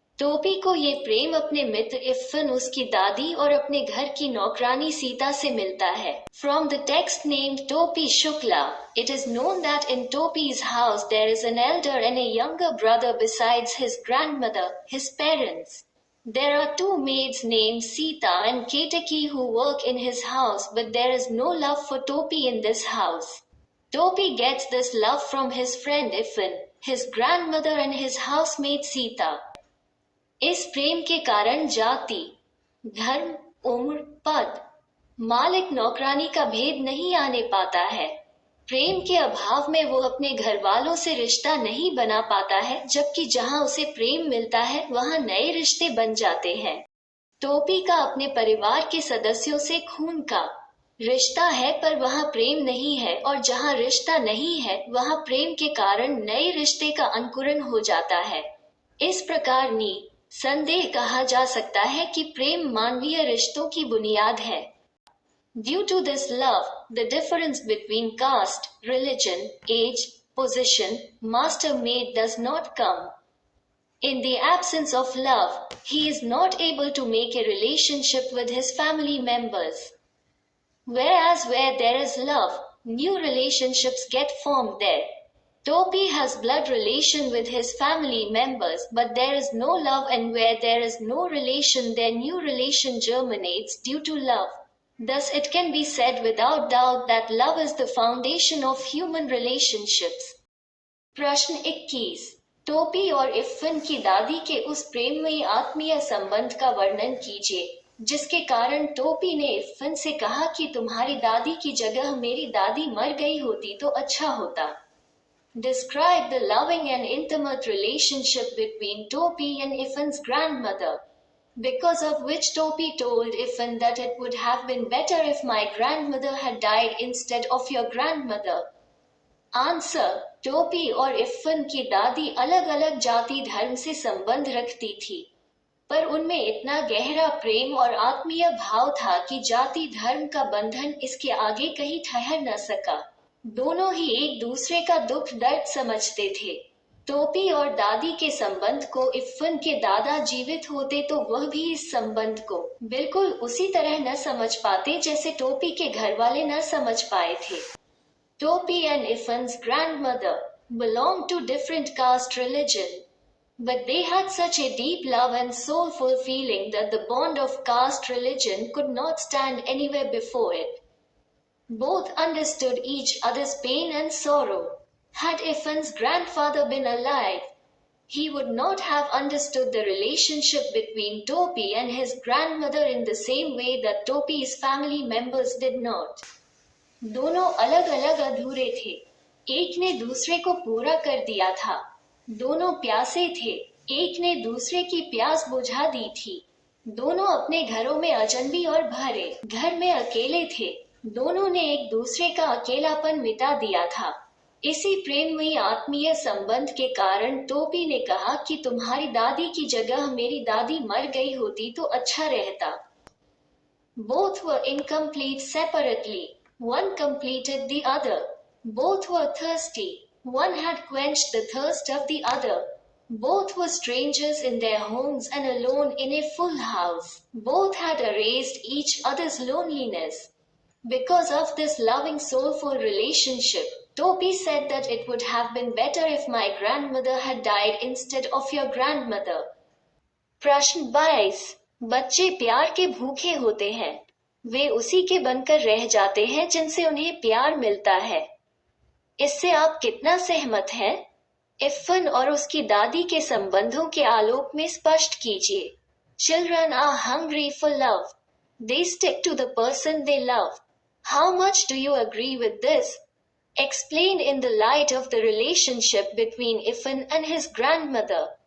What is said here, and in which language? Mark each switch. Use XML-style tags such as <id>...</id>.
<hi>टोपी को ये प्रेम अपने मित्र इफ्फिन, उसकी दादी और अपने घर की नौकरानी सीता से मिलता है।</hi> <en>From the text named Topi Shukla, it is known that in Topi's house there is an elder and a younger brother besides his grandmother, his parents. There are two maids named Sita and Ketaki who work in his house, but there is no love for Topi in this house. Topi gets this love from his friend Iffin, his grandmother and his housemaid Sita.</en> <hi>इस प्रेम के कारण जाति, धर्म, उम्र, पद, मालिक नौकरानी का भेद नहीं आने पाता है। प्रेम के अभाव में वो अपने घर वालों से रिश्ता नहीं बना पाता है, जबकि जहां उसे प्रेम मिलता है वहां नए रिश्ते बन जाते हैं। टोपी का अपने परिवार के सदस्यों से खून का रिश्ता है, पर वहां प्रेम नहीं है, और जहां रिश्ता नहीं है वहां प्रेम के कारण नए रिश्ते का अंकुरण हो जाता है। इस प्रकार निसंदेह कहा जा सकता है कि प्रेम मानवीय रिश्तों की बुनियाद है।</hi> <en>Due to this love, the difference between caste, religion, age, position, master-maid does not come. In the absence of love, he is not able to make a relationship with his family members. Whereas where there is love, new relationships get formed there. Topi has blood relation with his family members, but there is no love, and where there is no relation, their new relation germinates due to love. Thus it can be said without doubt that love is the foundation of human relationships.</en> <hi>प्रश्न 21। टोपी और इफ़न की दादी के उस प्रेममयी आत्मीय संबंध का वर्णन कीजिए जिसके कारण टोपी ने इफ़न से कहा कि तुम्हारी दादी की जगह मेरी दादी मर गई होती तो अच्छा होता।</hi> <en>Describe the loving and intimate relationship between Topi and Iffan's grandmother, because of which Topi told Iffan that it would have been better if my grandmother had died instead of your grandmother.</en> <hi>Answer, टोपी और इफ़न की दादी अलग अलग जाति धर्म से संबंध रखती थी, पर उनमें इतना गहरा प्रेम और आत्मीय भाव था कि जाति धर्म का बंधन इसके आगे कहीं ठहर न सका। दोनों ही एक दूसरे का दुख दर्द समझते थे। टोपी और दादी के संबंध को इफ़न के दादा जीवित होते तो वह भी इस संबंध को बिल्कुल उसी तरह न समझ पाते जैसे टोपी के घर वाले न समझ पाए थे।</hi> <en>Topi and Iffan's grandmother belonged to different caste religion, but they had such a deep love and soulful feeling that the bond of caste religion could not stand anywhere before it. Both understood each other's pain and sorrow. Had Iffan's grandfather been alive, he would not have understood the relationship between Topi and his grandmother in the same way that Topi's family members did not.</en> <hi>दोनों अलग अलग अधूरे थे, एक ने दूसरे को पूरा कर दिया था। दोनों प्यासे थे, एक ने दूसरे की प्यास बुझा दी थी। दोनों अपने घरों में अजनबी और भरे घर में अकेले थे। दोनों ने एक दूसरे का अकेलापन मिटा दिया था। इसी प्रेममयी आत्मीय संबंध के कारण टोपी ने कहा कि तुम्हारी दादी की जगह मेरी दादी मर गई होती तो अच्छा रहता।</hi> <en>Both were incomplete separately. One completed the other. Both were thirsty. One had quenched the thirst of the other. Both were strangers in their homes and alone in a full house. Both had erased each other's loneliness. Because of this loving soulful relationship, Topi said that it would have been better if my grandmother had died instead of your grandmother.</en> <hi>प्रश्न 22। बच्चे प्यार के भूखे होते हैं, वे उसी के बनकर रह जाते हैं जिनसे उन्हें प्यार मिलता है। इससे आप कितना सहमत हैं? इफ़न और उसकी दादी के संबंधों के आलोक में स्पष्ट कीजिए।</hi> <en>Children are hungry for love. They stick to the person they love. How much do you agree with this? Explain in the light of the relationship between Iffan and his grandmother.</en>